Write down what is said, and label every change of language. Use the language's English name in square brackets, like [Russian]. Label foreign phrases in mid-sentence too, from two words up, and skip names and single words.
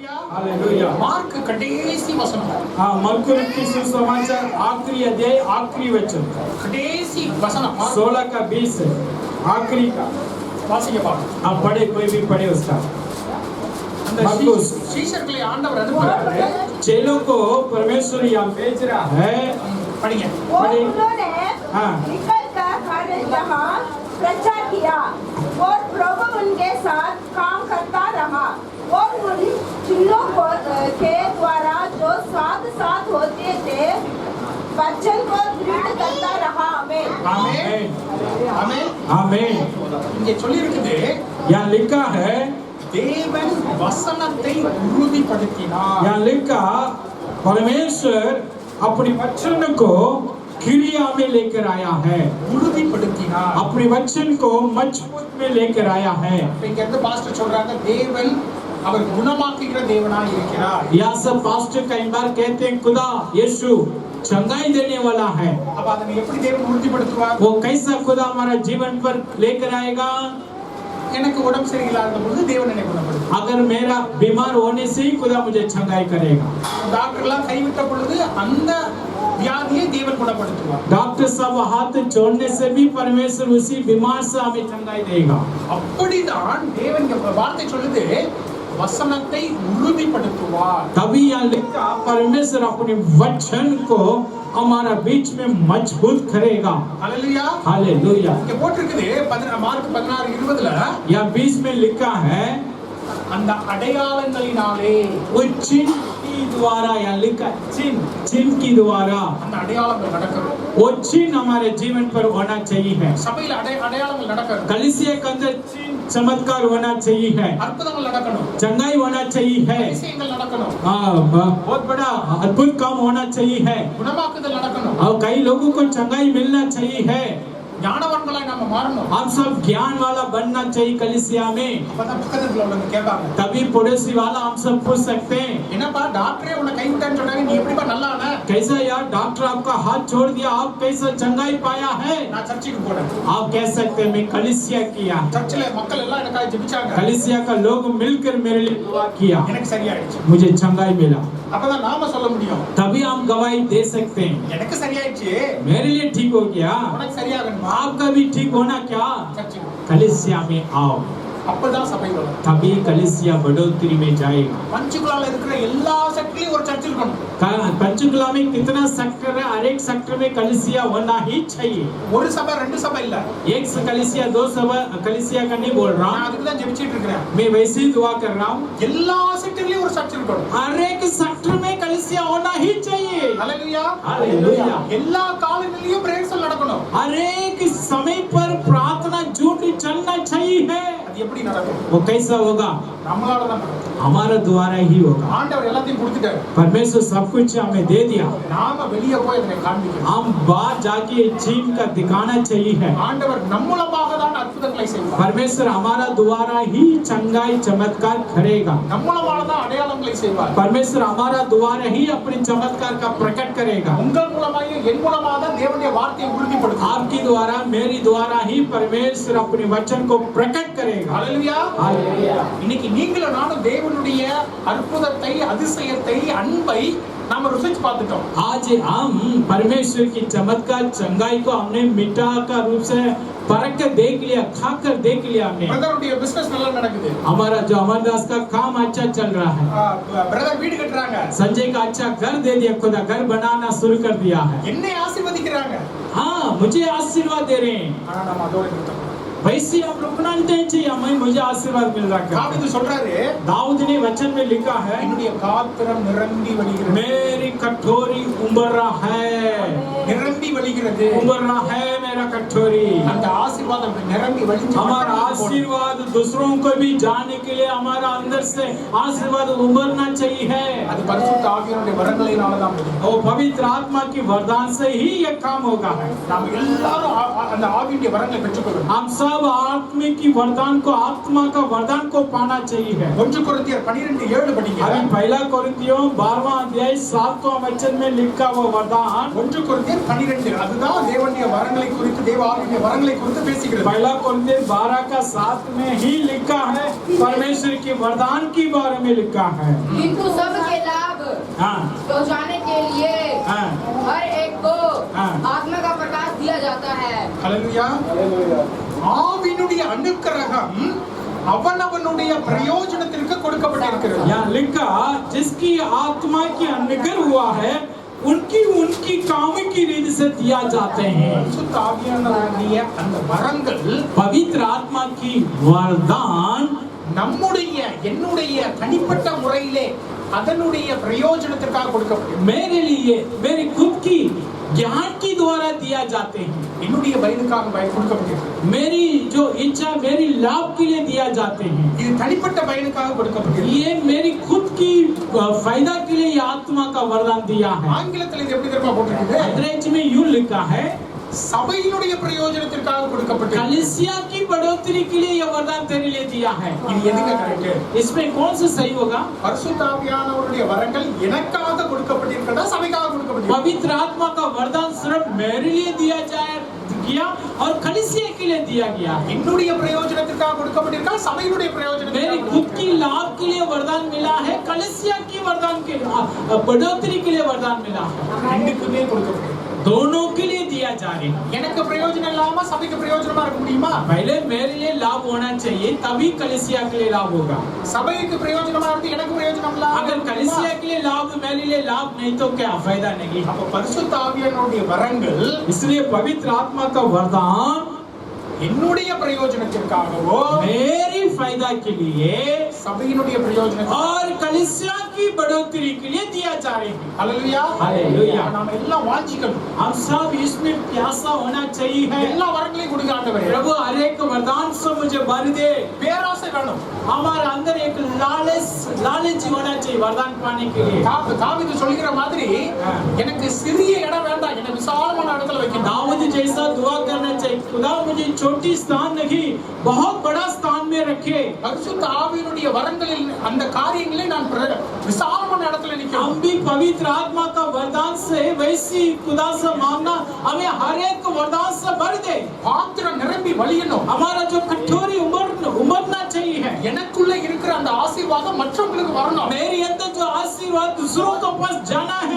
[Hindi] हालेलुया। मार्क कडेसी वचन। हाँ, मरकुस सुसमाचार आखिरी अध्याय आखिरी वचन। कडेसी वचन 16 का 20 आखिरी का। वासिके पाठ। आप पढ़े, कोई भी पढ़े उसका। [Tamil] அந்த சீஷர்களை ஆண்டவர் அனுப்புகிறாரு, [Hindi] चेलों को परमेश्वर यहाँ भेज रहा है। [Tamil] படிங்க। [Hindi] उन्होंने हाँ। निकलकर हर जगह प्रचार किया और प्रभु उनके साथ काम करता रहा और उन चिल्लों के द्वारा जो साथ साथ होते थे वचन को दृढ़ करता रहा। आमीन [Tamil] ஆமென் ஆமென் [Hindi] आमीन। [Tamil] இங்கே சொல்லி இருக்குது, [Hindi] यहाँ लिखा है, [Tamil] தேவன் வசனத்தை உறுதிப்படுத்தினார்। [Hindi] यहाँ लिखा परमेश्वर अपने वचन को क्रिया में लेकर आया है, [Tamil] உறுதிப்படுத்தினார்। [Hindi] अपने वचन को मजबूत में लेकर आया है। [Tamil] இங்க இருந்து பாஸ்டர் சொல்றாங்க, தேவன் அவர் குணமாக்குகிற தேவனாய் இருக்கிறார்। [Hindi] यह सब पास्टर कई बार कहते हैं खुदा यीशु चंगाई देने वाला है। [Tamil] அப்ப அதை எப்படி தேவன் உறுதிப்படுத்துவார்? [Hindi] वो कैसा खुदा हमारा जीवन पर लेकर आएगा? [Tamil] எனக்கு உடம்பு சரியில்லாத பொழுது தேவன் என்னை குணப்படுத்துவார்। [Hindi] अगर मेरा बीमार होने से ही खुदा मुझे चंगाई करेगा। [Tamil] டாக்டர்லாம் கைவிட்ட பொழுது அந்த வியாதியை தேவன் குணப்படுத்துவார்। [Hindi] डॉक्टर सब हाथ छोड़ने से भी परमेश्वर उसी बीमार से हमें चंगाई देगा। [Tamil] அப்படிதான் தேவன் இங்க வார்த்தை சொல்லுது, வசனத்தை உறுதிப்படுத்துவார்। [Hindi] तभी यहाँ लिखा परमेश्वर अपने वचन को हमारा बीच में मजबूत करेगा। [Tamil] ஹல்லேலூயா। [Hindi] हालेलुया। [Tamil] இங்க போட்டிருக்குது மார்க் 16:20ல, [Hindi] यहाँ 20 में लिखा है, [Tamil] அந்த அடையாளங்களினாலே, [Hindi] वो चिन्ह की द्वारा, यहाँ लिखा चिन्ह की द्वारा, [Tamil] அந்த அடையாளங்கள் நடக்கணும்। [Hindi] वो चिन्ह हमारे जीवन पर होना चाहिए। [Tamil] சபையில அடையாளங்கள் நடக்கணும், [Hindi] कलीसिया के अंदर चिन्ह चमत्कार होना चाहिए है, [Tamil] அற்புதங்கள் நடக்கணும், [Hindi] चंगाई होना चाहिए है, [Tamil] அதிசயங்கள் நடக்கணும், [Hindi] बहुत बड़ा अद्भुत काम होना चाहिए है, [Tamil] குணமாக்குதல் நடக்கணும், [Hindi] और कई लोगों को चंगाई मिलना चाहिए है। [Tamil] ஞானவான்களாய் நாம மாறணும்। [Hindi] हम सब ज्ञान वाला बनना चाहिए कलीसिया में। [Tamil] அப்பதான் பக்கத்துல உள்ளவங்க கேட்பாங்க, [Hindi] तभी पड़ोसी वाला हम सब पूछ सकते हैं, [Tamil] என்னப்பா டாக்டரே உன்னை கைவிட்டான்னு சொன்னாங்க, நீ எப்படிப்பா நல்லா ஆன? [Hindi] कैसा यार डॉक्टर आपका हाथ छोड़ दिया, आप कैसा चंगाई पाया है? [Tamil] நான் சர்ச்சுக்கு போனேன், [Hindi] आप कह सकते हैं मैं कलीसिया किया, [Tamil] சர்ச்சில் மக்கள் எல்லாம் எனக்காக ஜெபிச்சாங்க, [Hindi] कलीसिया का लोग मिलकर मेरे लिए दुआ किया, [Tamil] எனக்கு சரியாயிடுச்சு। [Hindi] मुझे चंगाई मिला। [Tamil] அப்பதான் நாம சொல்ல முடியும், [Hindi] तभी हम गवाही दे सकते हैं, [Tamil] எனக்கு சரியாயிடுச்சு, [Hindi] मेरे लिए ठीक हो गया, [Tamil] உனக்கு சரியாகணுமா? [Hindi] आपका भी ठीक होना क्या? [Tamil] சர்ச்சுக்கு [Hindi] कलीसिया में आओ, [Tamil] அப்பதான் சபை வளரும்। [Hindi] तभी कलीसिया बढ़ोतरी में जाएगा। [Tamil] பஞ்சுகுலால இருக்கிற எல்லா செக்டர்லயும் ஒரு சர்ச் இருக்கணும்। [Hindi] पंचकुला में कितना सेक्टर है? हर एक सेक्टर में कलीसिया होना ही चाहिए। [Tamil] ஒரு சபை ரெண்டு சபை இல்ல, [Hindi] एक से कलीसिया दो सभा कलीसिया का नहीं बोल रहा [Tamil] நான் [Hindi] हूँ, [Tamil] அதுக்கு தான் ஜெபிச்சிட்டு இருக்கிறேன்। [Hindi] मैं वैसे ही दुआ कर रहा हूँ। [Tamil] எல்லா செக்டர்லயும் ஒரு சர்ச் இருக்கணும்। [Hindi] हर एक सेक्टर में कलीसिया होना ही चाहिए। [Tamil] ஹல்லேலூயா। [Hindi] हालेलुया। [Tamil] எல்லா காலங்களிலும் பிரேயர்ஸ் நடக்கணும்। [Hindi] हर एक समय पर प्रार्थना झूठ चलना चाहिए है। [Tamil] அது எப்படி நடக்கும்? [Hindi] वो कैसा होगा? [Tamil] நம்மளால தான் நடக்கும்। [Hindi] हमारा द्वारा ही होगा। [Tamil] ஆண்டவர் எல்லாத்தையும் கொடுத்துட்டாரு, [Hindi] परमेश्वर सब कुछ हमें दे दिया, [Tamil] நாம வெளியே போய் அதை காண்பிக்கணும்। [Hindi] हम बाहर जाके चीन का दिखाना चाहिए है। [Tamil] ஆண்டவர் நம்ம மூலமாக தான் அற்புதங்களை செய்வார், [Hindi] परमेश्वर हमारा द्वारा ही चंगाई चमत्कार करेगा। [Tamil] நம்ம மூலமாக தான் அடையாளங்களை செய்வார்। [Hindi] परमेश्वर हमारा द्वारा ही अपने चमत्कार का प्रकट करेगा। [Tamil] உங்கள் மூலமாக என் மூலமாக தான் தேவனுடைய வார்த்தையை உறுதிப்படுத்தும்। [Hindi] आपकी द्वारा मेरी द्वारा ही परमेश्वर अपने वचन को प्रकट करेगा। [Tamil] ஹல்லேலூயா। [Hindi] हालेलुया। [Tamil] இன்னைக்கு நீங்களும் நானும் தேவனுடைய அற்புதத்தை, அதிசயத்தை, அன்பை நாம ருசிச்சு பார்த்துட்டோம்। [Hindi] आज हम परमेश्वर की चमत्कार चंगाई को हमने मीठा का रूप से परख कर देख लिया, खाकर देख लिया हमने। [Tamil] பிரதருடைய பிசினஸ் நல்லா நடக்குது, [Hindi] हमारा जो अमरदास का काम अच्छा चल रहा है, [Tamil] பிரதர் வீடு கட்டுறாங்க, [Hindi] संजय का अच्छा घर दे दिया, खुदा घर बनाना शुरू कर दिया है। [Tamil] என்னை ஆசீர்வதிக்கிறாங்க, [Hindi] हाँ, मुझे आशीर्वाद दे रहे हैं। [Tamil] ஆனா நம்ம அதோட நிறுத்தம்। [Hindi] वैसे आप रुकना नहीं चाहिए, हमें मुझे आशीर्वाद मिल रहा है। [Tamil] தாவீது சொல்றாரு, [Hindi] दाऊद ने वचन में लिखा है, [Tamil] என்னுடைய பாத்திரம் நிரம்பி வழிகிறது, [Hindi] मेरी कटोरी उबर रहा है, [Tamil] நிரம்பி வழிகிறது। [Hindi] उबर रहा है मेरा कटोरी। [Tamil] அந்த ஆசீர்வாதம் நிரம்பி வழிஞ்சு [Hindi] हमारा आशीर्वाद दूसरों को भी जाने के लिए हमारा अंदर से आशीर्वाद उभरना चाहिए। [Tamil] அது பரிசுத்த ஆவியானுடைய வரங்களினால தான் முடியும்। [Hindi] और पवित्र आत्मा की वरदान से ही ये काम होगा है। [Tamil] நாம எல்லாரும் அந்த ஆவியுடைய வரங்களை பெற்றுக்கொள்ளணும்। [Hindi] हम सब आत्मा की वरदान को, आत्मा का वरदान को पाना चाहिए। [Tamil] 1 கொரிந்தியர் 12:7 படிங்க। [Hindi] अभी पहला कोरिन्थियों 12वां अध्याय 7वां वचन में लिखा हुआ वरदान [Tamil] 1 கொரிந்தியர் 12 அதுதான் தேவனுடைய வரங்களை குறித்து தேவ ஆவியுடைய வரங்களை குறித்து பேசுகிறது. [Hindi] पहला कुरिन्थियर 12 का 7 में ही लिखा है, परमेश्वर के वरदान के बारे में लिखा है। किंतु सबके लाभ हाँ पहुंचाने के लिए हाँ हर एक को हाँ। आत्मा का प्रकाश दिया जाता है। [Tamil] ஹல்லேலூயா. ஆவியினுடைய அனுக்கிரகம் அவனவனுடைய பிரயோஜனத்திற்கு கொடுக்கப்பட்டிருக்கிறது. [Hindi] यहाँ लिखा जिसकी आत्मा की अनुग्रह हुआ है उनकी उनकी काम की रीति से दिया जाते हैं। [Tamil] பரிசுத்த ஆவியானவருடைய அந்த வரங்கள் [Hindi] पवित्र आत्मा की वरदान [Tamil] நம்முடைய என்னுடைய தனிப்பட்ட முறையிலே அதனுடைய பிரயோஜனத்திற்காக கொடுக்கப்பட்டிருக்கிறது. [Hindi] मेरे लिए मेरी खुद की ज्ञान के द्वारा दिया जाते हैं। [Tamil] என்னுடைய பயனுக்காக கொடுக்கப்பட்டிருக்கிறது. [Hindi] मेरी जो इच्छा मेरी लाभ के लिए दिया जाते हैं। [Tamil] இது தனிப்பட்ட பயனுக்காக கொடுக்கப்பட்டிருக்கிறது. [Hindi] ये मेरी खुद की फायदा के लिए ये आत्मा का वरदान दिया है। [Tamil] ஆங்கிலத்தில் இது எப்படி தெரியுமா போட்டிருக்குது? [Hindi] अंग्रेजी में यूं लिखा है, [Tamil] சபையினுடைய பிரயோஜனத்திற்காக கொடுக்கப்பட்டிருக்கிறது. [Hindi] कलीसिया की बढ़ोतरी के लिए ये वरदान तेरे लिए दिया है। [Tamil] இது எதுங்க கரெக்ட்? [Hindi] इसमें कौन सा सही होगा? [Tamil] பரிசுத்த ஆவியானவருடைய வரங்கள் எனக்காக கொடுக்கப்பட்டிருக்கிறதா சபைக்காக கொடுக்கப்பட்டிருக்கிறதா? [Hindi] पवित्र आत्मा का वरदान सिर्फ मेरे लिए दिया गया और कलीसिया के लिए दिया गया है। [Tamil] என்னுடைய பிரயோஜனத்திற்காக கொடுக்கப்பட்டிருக்கா சபையினுடைய பிரயோஜனத்திற்காக? [Hindi] मेरी खुद की लाभ के लिए वरदान मिला है, कलीसिया की वरदान के बढ़ोतरी के लिए वरदान मिला है। [Tamil] ரெண்டுக்குமே கொடுக்கப்பட்டிருக்கு. [Hindi] दोनों के लिए दिया जा रहा है। [Tamil] எனக்கு பிரயோஜனம் இல்லாம சபைக்கு பிரயோஜனமா இருக்க முடியுமா? [Hindi] पहले मेरे लिए लाभ होना चाहिए, तभी कलीसिया के लिए लाभ होगा। [Tamil] சபைக்கு பிரயோஜனமா இருந்து எனக்கு பிரயோஜனம் இல்ல. [Hindi] अगर कलीसिया के लिए लाभ मेरे लिए लाभ नहीं तो क्या फायदा नहीं। [Tamil] அப்ப பரிசுத்த ஆவியானவருடைய வரங்கள் [Hindi] इसलिए पवित्र आत्मा का वरदान [Tamil] என்னுடைய பிரயோஜனத்திற்காகவோ [Hindi] मेरी फायदा के लिए [Tamil] சபையினுடைய பிரயோஜனத்திற்காக [Hindi] और कलीसिया की बढ़ोतरी के लिए दिया जा रहे हैं। [Tamil] ஹல்லேலூயா. [Hindi] हालेलुया। [Tamil] நாம எல்லாம் வாஞ்சிக்கணும். [Hindi] हम सब इसमें प्यासा होना चाहिए है। [Tamil] எல்லா வரங்களையும் கொடுங்க ஆண்டவரே. [Hindi] प्रभु हर एक वरदान से मुझे भर दे। [Tamil] பேராசை வேணும். [Hindi] हमारे अंदर एक लालच होना चाहिए वरदान पाने के लिए। [Tamil] தாவீது சொல்கிற மாதிரி எனக்கு சிறிய இடம் வேண்டாம், என்ன விசாலமான இடத்துல வைக்கணும். [Hindi] दाऊद जैसा दुआ करना चाहिए, खुदा मुझे छोटी स्थान नहीं बहुत बड़ा स्थान में रखे। [Tamil] பரிசுத்த ஆவியினுடைய வரங்களில் அந்த காரியங்களை நான் விசாலமான இடத்துல நிக்கணும். [Hindi] हम भी पवित्र आत्मा का वरदान से वैसी खुदा से मांगना, हमें हर एक वरदान से भर दे। [Tamil] பாத்திரம் நிரம்பி வழியணும். [Hindi] हमारा जो कटोरी उमड़ना चाहिए है। [Tamil] எனக்குள்ள இருக்கிற அந்த ஆசீர்வாதம் மற்றவங்களுக்கு வரணும். [Hindi] मेरे अंदर जो आशीर्वाद दूसरों को पास जाना है।